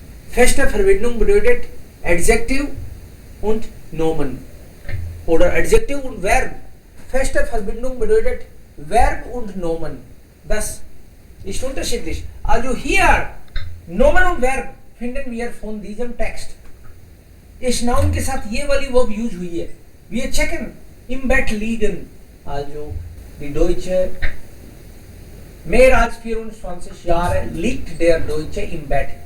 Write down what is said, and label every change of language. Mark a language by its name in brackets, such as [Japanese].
[German] Feste Verbindung bedeutet Adjektiv und Nomen. Oder Adjektiv und Verb. Feste Verbindung bedeutet Verb und Nomen. Das ist unterschiedlich. Also hier, Nomen und Verb finden wir von diesem Text. [Hindi] इस noun के साथ ये वाली verb use हुई है. [German] Wir checken im Bett liegen. Also die Deutsche, mehr als 24 Jahre liegt der Deutsche im Bett.